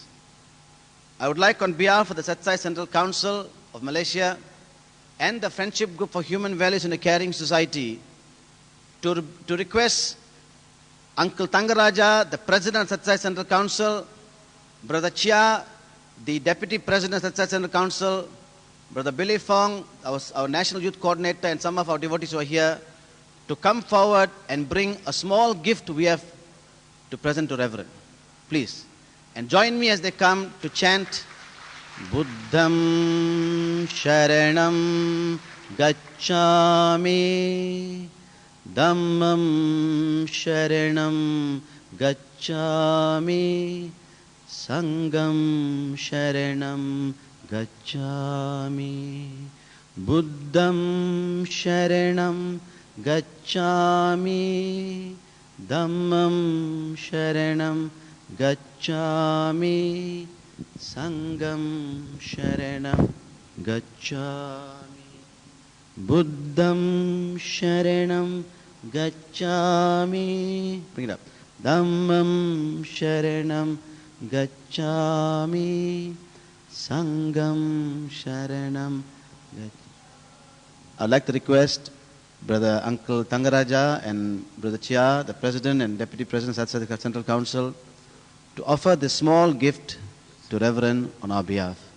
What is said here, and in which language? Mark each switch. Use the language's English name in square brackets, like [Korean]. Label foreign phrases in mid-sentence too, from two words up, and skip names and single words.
[English] I would like on behalf of the Satsai Central Council of Malaysia and the Friendship Group for Human Values in a Caring Society to request Uncle Thangaraja, the President of Satsai Central Council, Brother Chia, the Deputy President of Satsai Central Council, Brother Billy Fong, our National Youth Coordinator, and some of our devotees who are here, to come forward and bring a small gift we have to present to Reverend. Please. And join me as they come to chant [Pali] Buddham Sharanam Gacchami, Dhammam Sharanam Gacchami, Sangam Sharanam Gacchami, Buddham Sharanam Gacchami, Dhammam Sharanam Gacchami, Sangam Sharanam Gacchami, Buddham Sharanam Gacchami, [English] bring it up, [Pali] Dhammam Sharanam Gacchami, Sangam Sharanam Gacchami. [English] I'd like to request Brother Uncle Thangaraja and Brother Chia, the President and Deputy President of Satsai Central Council, to offer this small gift to Reverend on our behalf.